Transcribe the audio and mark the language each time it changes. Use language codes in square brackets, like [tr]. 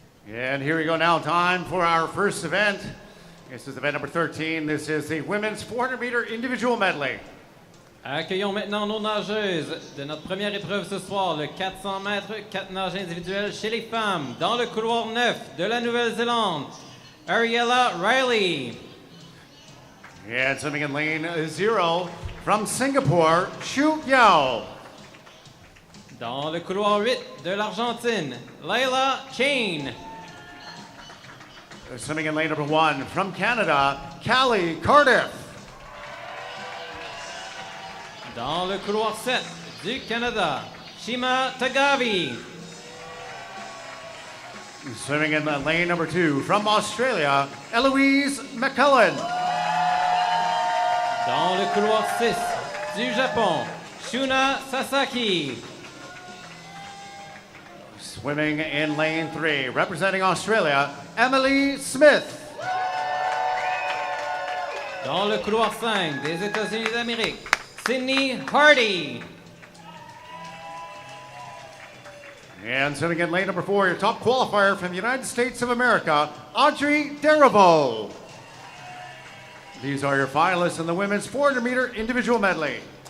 [en] And here we go now, time for our first event. This is event number 13. This is the women's 400-meter individual medley. [fr] Accueillons maintenant nos nageuses de notre première épreuve ce soir, le 400 mètres, 4 nages individuels chez les femmes, dans le couloir 9 de la Nouvelle-Zélande, Ariella Riley. [en] And swimming in lane 0 from Singapore, Xu Yao. [fr] Dans le couloir 8 de l'Argentine, Layla Chain. [en] Swimming in lane number 1 from Canada, Callie Cardiff. [fr] Dans le couloir 7 du Canada, Shima Tagavi. [en] Swimming in the lane number 2 from Australia, Eloise McCullen. [fr] Dans le couloir 6 du Japon, Shuna Sasaki. [en] Swimming in lane 3, representing Australia, Emily Smith. [fr] Dans le couloir 5 des États-Unis d'Amérique, Sydney Hardy. [en] And swimming in lane number 4, your top qualifier from the United States of America, Audrey Darivo. These are your finalists in the women's 400-meter individual medley.